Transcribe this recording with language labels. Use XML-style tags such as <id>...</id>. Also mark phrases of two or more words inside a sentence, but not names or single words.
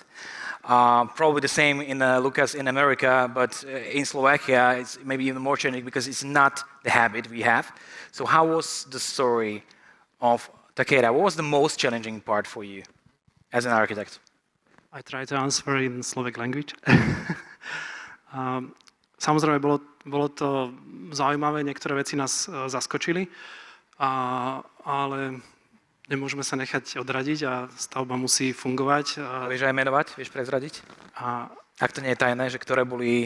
<en>Probably the same in Lucas in America, but in Slovakia it's maybe even more challenging because it's not the habit we have. So how was the story of Takeda? What was the most challenging part for you as an architect? I try to answer in Slovak language.</en> <sk>Samozrejme, bolo to zaujímavé, niektoré veci nás zaskočili, ale nemôžeme sa nechať odradiť a stavba musí fungovať. Vieš aj menovať? Vieš prezradiť? Ak to nie je tajné, že ktoré boli</sk>